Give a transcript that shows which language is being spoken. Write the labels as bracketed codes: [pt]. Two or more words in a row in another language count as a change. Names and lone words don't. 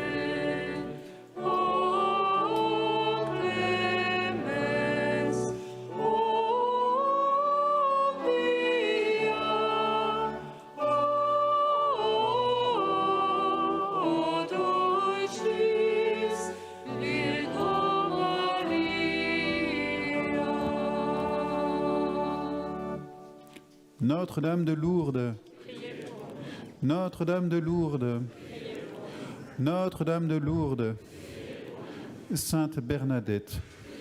[la] O clemens, o pia, o dulcis Virgo Maria. [fr] Notre-Dame de Lourdes, Notre-Dame de Lourdes, Notre-Dame de Lourdes, Sainte Bernadette,